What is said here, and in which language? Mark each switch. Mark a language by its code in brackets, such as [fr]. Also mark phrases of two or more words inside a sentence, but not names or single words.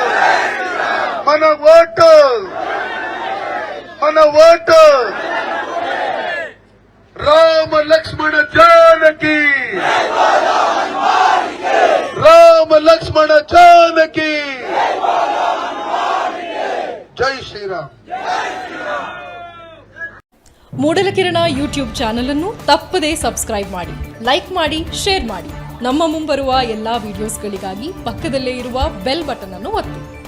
[te] మన ఓటు రామ లక్ష్మణ జానకి, రామ లక్ష్మణ జానకి, జై శ్రీరామ్. [kn] ಮೂಡಲ ಕಿರಣ [en] YouTube channel [kn] ಅನ್ನು ತಪ್ಪದೇ ಸಬ್ಸ್ಕ್ರೈಬ್ ಮಾಡಿ, ಲೈಕ್ ಮಾಡಿ, ಶೇರ್ ಮಾಡಿ. ನಮ್ಮ ಮುಂಬರುವ ಎಲ್ಲಾ ವಿಡಿಯೋಸ್ಗಳಿಗಾಗಿ ಪಕ್ಕದಲ್ಲೇ ಇರುವ [en] bell button [kn] ಅನ್ನು ಒತ್ತಿ.